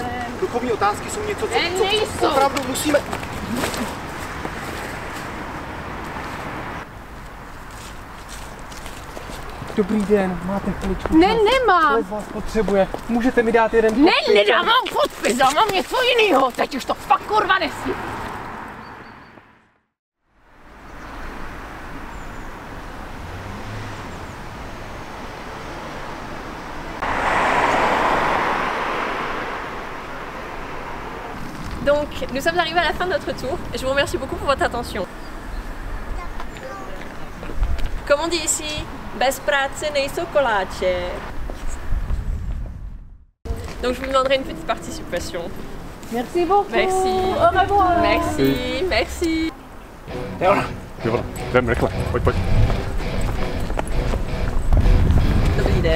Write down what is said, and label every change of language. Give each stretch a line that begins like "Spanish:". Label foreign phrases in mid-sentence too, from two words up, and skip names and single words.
Czech: Duchovní otázky jsou něco, co opravdu musíme... Dobrý den, máte chviličku. Ne, nemám. Kdo z vás potřebuje? Můžete mi dát jeden Ne, podpis? nedávám podpis, dávám něco jiného. Teď už to fakt kurva nesmí.
French: Donc, nous sommes arrivés à la fin de notre tour. Je vous remercie beaucoup pour votre attention. Comme on dit ici,
Czech: bez práce nejsou koláče.
French: Donc, je vous demanderai une petite participation. Merci beaucoup. Merci. Au revoir. Merci, merci.
Czech: Jo, jdem rychle, pojď. Dobrý den.